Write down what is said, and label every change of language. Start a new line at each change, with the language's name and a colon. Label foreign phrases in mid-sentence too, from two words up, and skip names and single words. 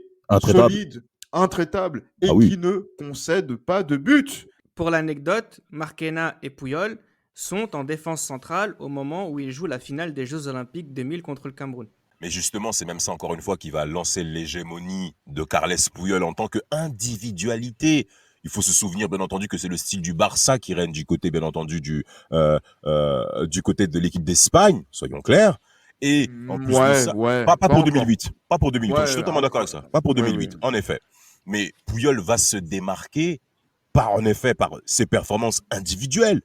French: Intraitable. solide, intraitable et Ah oui. qui ne concède pas de but. Pour l'anecdote, Marquena et Puyol sont en défense centrale au moment où ils jouent la finale des Jeux Olympiques 2000 contre le Cameroun. Mais justement, c'est même ça encore une fois qui va lancer l'hégémonie de Carles Puyol en tant qu'individualité. Il faut se souvenir, bien entendu, que c'est le style du Barça qui règne du côté, bien entendu, du côté de l'équipe d'Espagne, soyons clairs. Et en plus de ça, pas pour encore. 2008. Pas pour 2008. Ouais, je suis totalement d'accord avec ça. Pas pour 2008, ouais. en effet. Mais Puyol va se démarquer par ses performances individuelles.